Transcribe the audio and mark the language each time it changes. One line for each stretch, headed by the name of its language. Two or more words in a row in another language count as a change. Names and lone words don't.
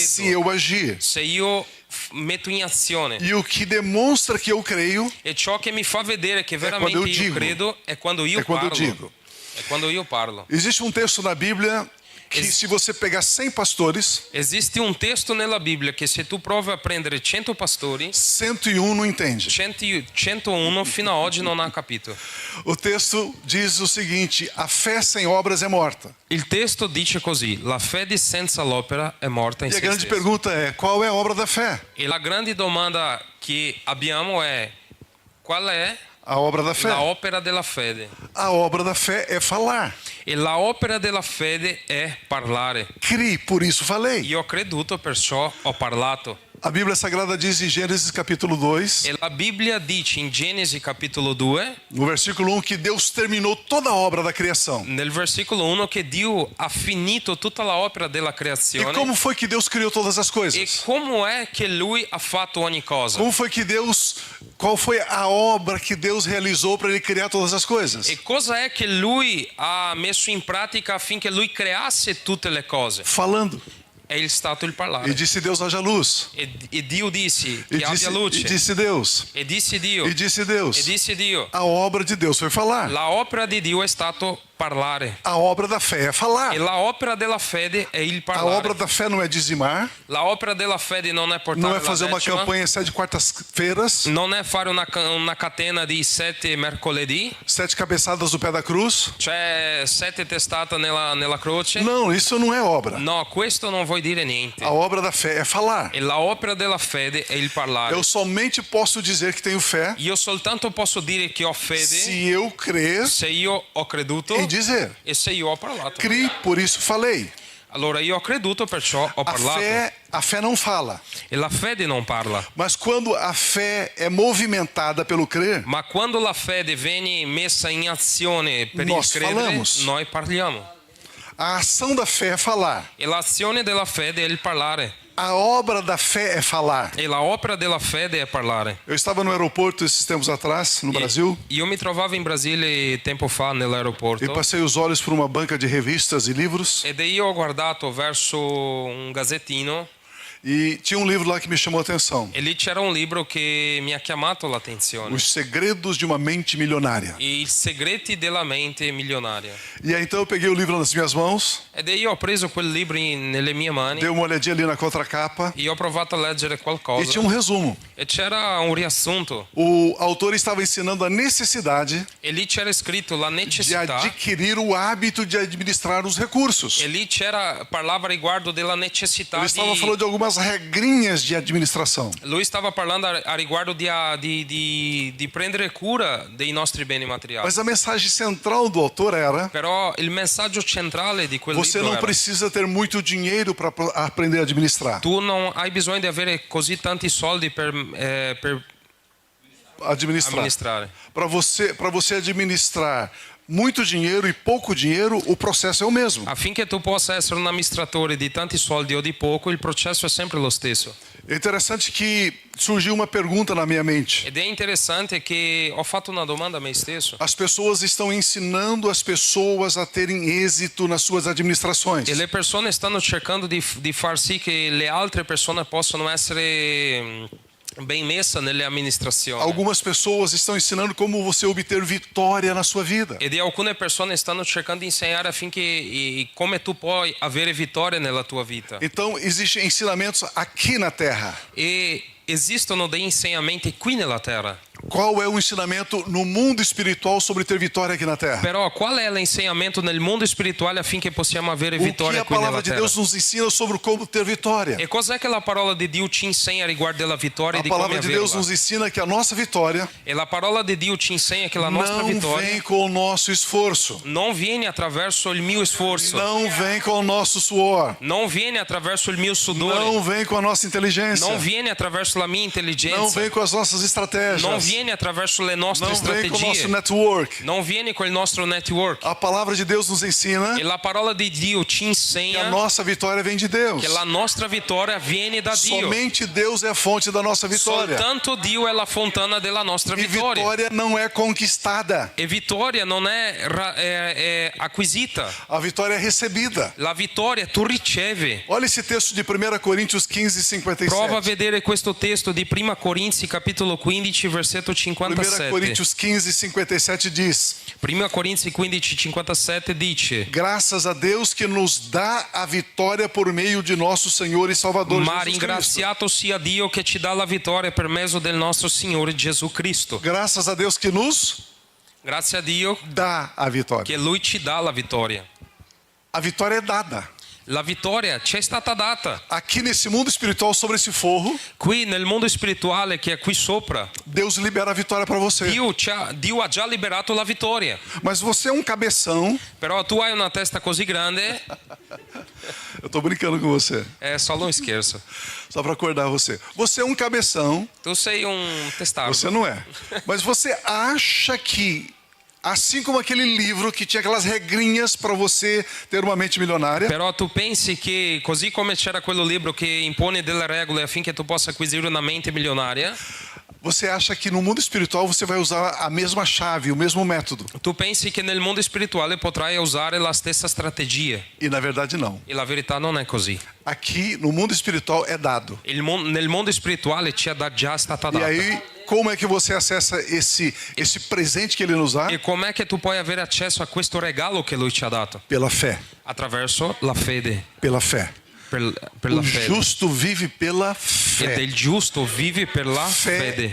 Portuguese: se eu agir.
Italian: se io metto in azione.
Portuguese: E o que demonstra que eu creio
Italian: E ciò che mi fa vedere che veramente
Portuguese: quando eu
Italian: io
Portuguese: digo.
Italian: credo è quando io
Portuguese: é quando eu
Italian: parlo.
Portuguese: digo.
Italian: È quando io parlo.
Portuguese: Existe um texto na Bíblia que se você pegar 100 pastores,
Italian: Esiste un testo nella Bibbia che se tu provi a prendere 100 pastori,
Portuguese: 101 não entende.
Italian: 101 fino a oggi non ha capito.
Portuguese: O texto diz o seguinte: a fé sem obras é morta.
Italian: Il testo dice così: la fede senza l'opera è morta in
Portuguese: E a
Italian: se
Portuguese: grande
Italian: stessa.
Portuguese: pergunta é: qual é a obra da fé?
Italian: E la grande domanda che abbiamo è: qual è
Portuguese: A obra da fé.
Italian: la opera della fede?
Portuguese: A obra da fé é falar.
Italian: E la opera della fede è parlare.
Portuguese: Cri, por isso falei.
Italian: Io ho creduto, perciò ho parlato.
Portuguese: A Bíblia Sagrada diz em Gênesis capítulo 2,
Italian: E la Bibbia dice in Genesi capitolo 2,
Portuguese: no versículo 1, que Deus terminou toda a obra da criação.
Italian: nel versicolo 1, che Dio ha finito tutta l'opera della
Portuguese: E
Italian: creazione.
Portuguese: como foi que Deus criou todas as
Italian: E
Portuguese: coisas?
Italian: come è che Lui ha fatto ogni cosa?
Portuguese: Como foi que Deus, qual foi a obra que Deus realizou para ele criar todas as coisas?
Italian: E cosa è che Lui ha messo in pratica affinché Lui creasse tutte le cose?
Portuguese: Falando.
Italian: È stato il parlare.
Portuguese: E disse Deus: haja luz.
Italian: E Dio disse
Portuguese: E
Italian: che abbia luce.
Portuguese: disse Deus.
Italian: E disse Dio.
Portuguese: E disse
Italian: E
Portuguese: Deus.
Italian: disse Dio.
Portuguese: A obra de Deus foi falar.
Italian: La opera di Dio è stato parlare.
Portuguese: A obra da fé é falar.
Italian: E la opera della fede è il
Portuguese: A
Italian: parlare.
Portuguese: obra da fé não é dizimar,
Italian: La opera della fede non è portare
Portuguese: não é
Italian: la
Portuguese: fazer uma
Italian: decima,
Portuguese: campanha 7 quartas-feiras,
Italian: non è fare una catena di 7 mercoledì,
Portuguese: 7 cabeçadas do pé da cruz.
Italian: cioè 7 testate nella croce.
Portuguese: Não, isso não é obra.
Italian: No, questo non vuol dire niente.
Portuguese: A obra da fé é falar.
Italian: E la opera della fede è il parlare.
Portuguese: Eu somente posso dizer que tenho fé
Italian: Io soltanto posso dire che ho fede
Portuguese: se eu crer
Italian: se io ho creduto
Portuguese: e dizer.
Italian: e se io ho parlato.
Portuguese: Cri, por isso falei.
Italian: Allora io ho creduto, perciò ho parlato.
Portuguese: A fé não fala.
Italian: E la fede non parla.
Portuguese: Mas quando a fé é movimentada pelo crer,
Italian: Ma quando la fede viene messa in azione per il
Portuguese: Nós
Italian: credere,
Portuguese: falamos.
Italian: noi parliamo.
Portuguese: a ação da fé é falar.
Italian: E l'azione della fede è il parlare.
Portuguese: A obra da fé é falar.
Italian: E la opera della fede è parlare.
Portuguese: Eu estava no aeroporto esses tempos atrás, no Brasil,
Italian: Io mi trovavo in Brasile tempo fa nell'aeroporto
Portuguese: e passei os olhos por uma banca de revistas e livros,
Italian: ed io ho guardato verso un gazzettino
Portuguese: e tinha um livro lá que me chamou a atenção:
Italian: e lì c'era un libro che mi ha chiamato l'attenzione.
Portuguese: Os Segredos de uma Mente Milionária.
Italian: I segreti della mente milionaria.
Portuguese: E aí então eu peguei o livro nas minhas mãos,
Italian: Ed io ho preso quel libro nelle mie mani
Portuguese: dei uma olhadinha ali na contracapa
Italian: e ho provato a leggere
Portuguese: e
Italian: qualcosa.
Portuguese: tinha um resumo.
Italian: E c'era un riassunto.
Portuguese: O autor estava ensinando a necessidade
Italian: E lì c'era scritto la
Portuguese: de
Italian: necessità.
Portuguese: adquirir o hábito de administrar os recursos.
Italian: E lì parlava riguardo della necessità
Portuguese: Ele estava
Italian: di...
Portuguese: falando de algumas regrinhas de administração.
Italian: Lui stava parlando a riguardo di prendere cura dei nostri beni materiali.
Portuguese: Mas a mensagem central do autor era:
Italian: Però il messaggio centrale di quel
Portuguese: você
Italian: libro
Portuguese: não
Italian: era:
Portuguese: precisa ter muito dinheiro para aprender a administrar.
Italian: tu non hai bisogno di avere così tanti soldi per amministrare.
Portuguese: Para você administrar muito dinheiro e pouco dinheiro, o processo é o mesmo.
Italian: Affinché tu possa essere un amministratore di tanti soldi o di poco, il processo è sempre lo stesso.
Portuguese: É interessante que surgiu uma pergunta na minha mente.
Italian: Ed è interessante che ho fatto una domanda a me stesso.
Portuguese: As pessoas estão ensinando as pessoas a terem êxito nas suas administrações.
Italian: E le persone stanno cercando di far sì che le altre persone possano essere ben messe nelle amministrazioni.
Portuguese: Algumas pessoas estão ensinando como você obter vitória na sua vida.
Italian: Ed alcune persone stanno cercando di insegnare affinché come tu puoi avere vittoria nella tua vita.
Portuguese: Então, existem ensinamentos aqui na terra.
Italian: E esistono dei insegnamenti qui nella terra.
Portuguese: Qual é o ensinamento no mundo espiritual sobre ter vitória aqui na terra?
Italian: Però qual è l'insegnamento nel mondo spirituale affinché possiamo avere
Portuguese: O que
Italian: vittoria
Portuguese: a
Italian: qui nella
Portuguese: palavra de
Italian: terra?
Portuguese: Deus nos ensina sobre como ter vitória?
Italian: E cos'è che la parola di Dio ci insegna riguardo alla vittoria e
Portuguese: A
Italian: di come
Portuguese: palavra de Deus
Italian: averla?
Portuguese: nos ensina que a nossa vitória
Italian: E la parola di Dio ci insegna che la nostra
Portuguese: não
Italian: vittoria
Portuguese: vem com o nosso esforço,
Italian: non viene attraverso il mio sforzo,
Portuguese: não vem com o nosso suor,
Italian: non viene attraverso il mio sudore,
Portuguese: não vem com a nossa inteligência,
Italian: non viene attraverso la mia
Portuguese: não
Italian: intelligenza,
Portuguese: vem com as nossas estratégias,
Italian: non viene attraverso le nostre
Portuguese: não vem com o nosso
Italian: strategie,
Portuguese: network.
Italian: non viene col nostro network.
Portuguese: A palavra de Deus nos ensina
Italian: E la parola di Dio ci
Portuguese: que a
Italian: insegna
Portuguese: nossa vitória vem de Deus.
Italian: che la nostra vittoria viene da Dio.
Portuguese: Somente Deus é a fonte da nossa vitória.
Italian: Soltanto Dio è la fontana della nostra
Portuguese: E
Italian: vittoria.
Portuguese: vitória não é conquistada,
Italian: E vittoria non è acquisita.
Portuguese: a vitória é recebida.
Italian: La vittoria tu ricevi.
Portuguese: Olha esse texto de 1 Coríntios 15, 57.
Italian: Prova a vedere questo testo di 1 Corinzi capitolo 15 versetto versetto
Portuguese: 1
Italian: 57.
Portuguese: Coríntios 15, 57 diz:
Italian: 1 Corinzi 15:57 dice:
Portuguese: graças a Deus que nos dá a vitória por meio de nosso Senhor e Salvador
Italian: Ma
Portuguese: Jesus Cristo.
Italian: ringraziato sia Dio che ci dà la vittoria per mezzo del nostro Signore Gesù Cristo.
Portuguese: Graças a Deus que nos
Italian: Grazie a Dio
Portuguese: dá a vitória.
Italian: che Lui ci dà la vittoria.
Portuguese: A vitória é dada.
Italian: La vittoria ci è stata data.
Portuguese: Aqui nesse mundo espiritual, sobre esse forro,
Italian: Qui nel mondo spirituale che è qui sopra,
Portuguese: Deus libera a vitória para você.
Italian: Dio ha già liberato la vittoria.
Portuguese: Mas você é um cabeção.
Italian: Però tu hai una testa così grande,
Portuguese: Eu tô brincando com você,
Italian: è solo un scherzo.
Portuguese: só para acordar você. Você é um cabeção,
Italian: Tu sei un testardo.
Portuguese: você não é. Mas você acha que, assim como aquele livro que tinha aquelas regrinhas para você ter uma mente milionária,
Italian: Però tu pensi che così come c'era quello libro che impone delle regole affinché tu possa acquisire una mente milionaria,
Portuguese: você acha que no mundo espiritual você vai usar a mesma chave, o mesmo método.
Italian: tu pensi che nel mondo spirituale potrai usare la stessa strategia.
Portuguese: E na verdade não.
Italian: E la verità non è così.
Portuguese: Aqui no mundo espiritual é dado.
Italian: Nel mondo spirituale ci è già stata
Portuguese: E
Italian: data.
Portuguese: aí, como é que você acessa esse presente que ele nos dá?
Italian: E com'è che tu puoi avere accesso a questo regalo che lui ci ha dato?
Portuguese: Pela fé.
Italian: Attraverso la fede.
Portuguese: Pela fé.
Italian: Per la
Portuguese: O
Italian: fede.
Portuguese: justo vive pela
Italian: E
Portuguese: fé.
Italian: del giusto vive per la fede.